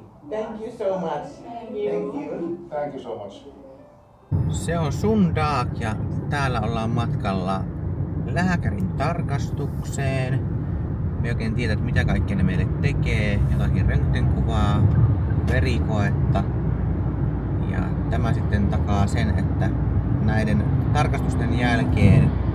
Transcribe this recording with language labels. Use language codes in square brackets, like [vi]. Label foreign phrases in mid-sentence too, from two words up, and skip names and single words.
[en] Thank you so much. Thank you. Thank you so much. [fi] Se on Sundaak ja täällä ollaan matkalla lääkärin tarkastukseen. Me oikein tiedä, että mitä kaikkea ne meille tekee. Jotakin röntgenkuvaa, verikoetta. Ja tämä sitten takaa sen, että näiden tarkastusten jälkeen